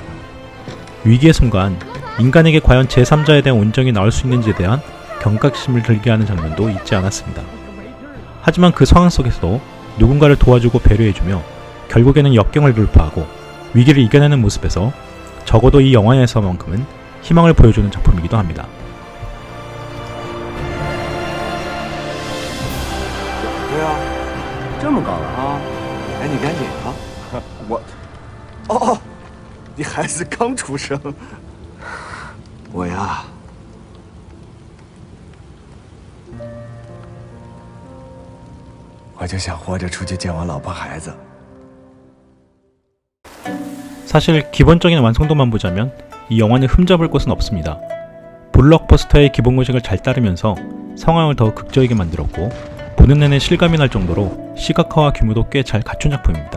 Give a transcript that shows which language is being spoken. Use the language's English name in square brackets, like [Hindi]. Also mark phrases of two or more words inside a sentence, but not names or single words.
[Korean] 위기의 순간 인간에게 과연 제3자에 대한 온정이 나올 수 있는지에 대한 경각심을 들게 하는 장면도 잊지 않았습니다. 하지만 그 상황 속에서도 누군가를 도와주고 배려해주며 결국에는 역경을 돌파하고 위기를 이겨내는 모습에서 적어도 이 영화에서만큼은 희망을 보여주는 작품이기도 합니다. [Chinese] 对啊，这么高了啊！哎，你赶紧啊！我，哦，你孩子刚出生，我呀，我就想活着出去见我老婆孩子。 [Korean] 사실 기본적인 완성도만 보자면 이 영화는 흠잡을 곳은 없습니다. 블록버스터의 기본 공식을 잘 따르면서 상황을 더 극적이게 만들었고, 보는 내내 실감이 날 정도로 시각화와 규모도 꽤 잘 갖춘 작품입니다.